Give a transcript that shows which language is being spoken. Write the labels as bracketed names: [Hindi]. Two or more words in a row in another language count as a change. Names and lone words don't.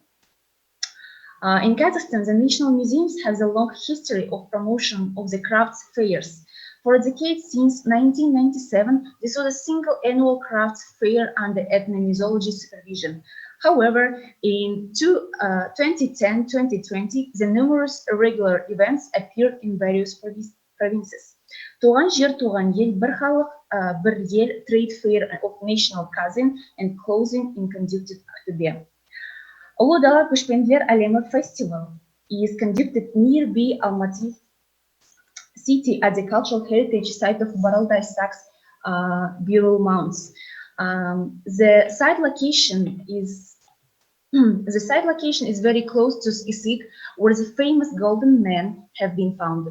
[English] In Kazakhstan, the national museums have a long history of promotion of the crafts fairs. For a decade since 1997, this was a single annual crafts fair under ethnomusicology supervision. However, in 2010-2020, the numerous irregular events appeared in various provinces. [Kazakh] Туған жер, туған ел, бір халық, бір ел [English] trade fair of national cousin and clothing in conducted Ақтөбе. Ұлы дала көшпенділер әлемі festival is conducted nearby Almaty City at the cultural heritage site of Baralday Saks Burial Mounds. The site location is very close to Issyk, where the famous Golden Men have been founded.